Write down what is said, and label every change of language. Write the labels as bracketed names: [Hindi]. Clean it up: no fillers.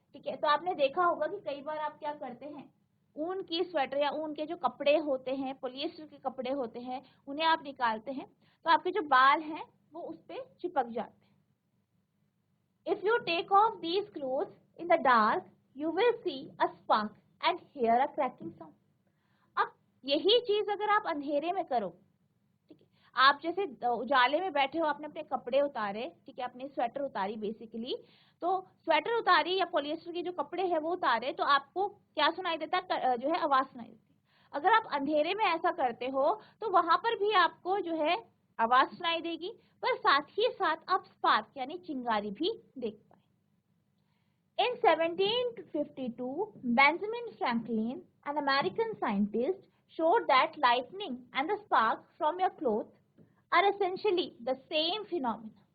[Hindi] ठीक है, तो आपने देखा होगा कि कई बार आप क्या करते हैं, ऊन की स्वेटर या ऊन के जो कपड़े होते हैं, पॉलिएस्टर के कपड़े होते हैं, उन्हें आप निकालते हैं तो आपके जो बाल हैं वो उस पे चिपक जाते हैं। [English] If you take off these clothes in the dark, you will see a spark and hear a cracking sound. [Hindi] अब यही चीज अगर आप अंधेरे में करो, ठीक है, आप जैसे उजाले में बैठे हो, आपने अपने कपड़े उतारे, ठीक है, अपनी स्वेटर उतारी बेसिकली, तो स्वेटर उतारी या पॉलिएस्टर के जो कपड़े हैं वो उतारे, तो आपको क्या सुनाई देता है, जो है आवाज सुनाई देती है। अगर आप अंधेरे में ऐसा करते हो तो वहां पर भी आपको जो है आवाज सुनाई देगी, पर साथ ही साथ आप स्पार्क यानी चिंगारी भी देख। [English] In 1752, Benjamin Franklin, an American scientist, showed that lightning and the spark from your clothes are essentially the same phenomena.